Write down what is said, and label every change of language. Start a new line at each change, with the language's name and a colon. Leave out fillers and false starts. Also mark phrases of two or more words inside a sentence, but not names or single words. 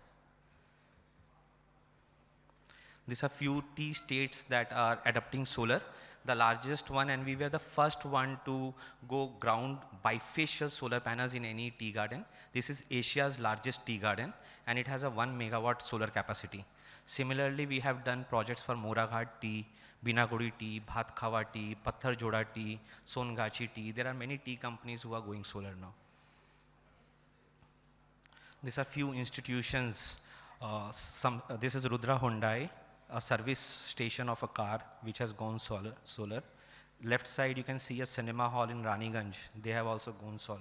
English: These are few tea states that are adopting solar. The largest one, and we were the first one to go ground bifacial solar panels in any tea garden. This is Asia's largest tea garden, and it has a 1 megawatt solar capacity. Similarly, we have done projects for Moraghat tea, Binagudi tea, Bhat Khawa tea, Patthar Joda tea, Songachi tea. There are many tea companies who are going solar now. These are few institutions. This is Rudra Hyundai, a service station of a car which has gone solar. Left side you can see a cinema hall in Raniganj. They have also gone solar.